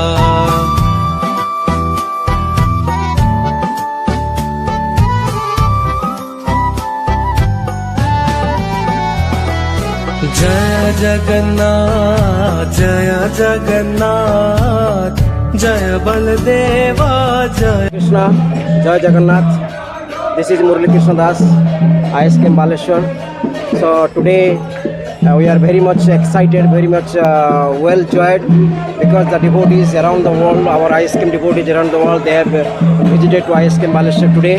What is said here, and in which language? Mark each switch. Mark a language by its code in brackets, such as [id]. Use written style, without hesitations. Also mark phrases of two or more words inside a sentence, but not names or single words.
[hi] जय जगन्नाथ जय जगन्नाथ जय बलदेवा जय [en] Krishna, [hi] जय जगन्नाथ. [en] This is Murali Krishna Das, ISKM Balasore. So today we are very much excited, very much well joyed because the devotees around the world, our ISKM devotees around the world, they have visited to ISKM Balasore today.